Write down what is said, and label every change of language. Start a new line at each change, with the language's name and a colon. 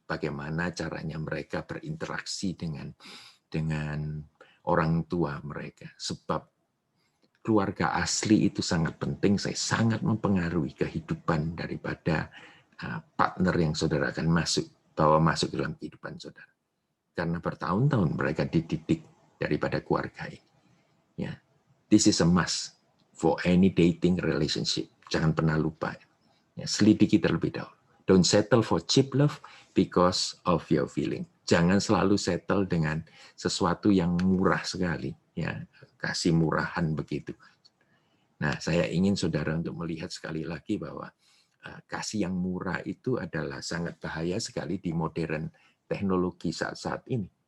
Indonesian: Bagaimana caranya mereka berinteraksi dengan orang tua mereka. Sebab keluarga asli itu sangat penting, saya sangat mempengaruhi kehidupan daripada partner yang saudara akan bawa masuk dalam kehidupan saudara. Karena bertahun-tahun mereka dididik daripada keluarga ini.
English: Ya, this is a must for any dating relationship.
Indonesian: Jangan pernah lupa. Ya, selidiki terlebih dahulu.
English: Don't settle for cheap love because of your feeling.
Indonesian: Jangan selalu settle dengan sesuatu yang murah sekali. Ya, kasih murahan begitu. Nah, saya ingin saudara untuk melihat sekali lagi bahwa kasih yang murah itu adalah sangat bahaya sekali di modern teknologi saat-saat ini.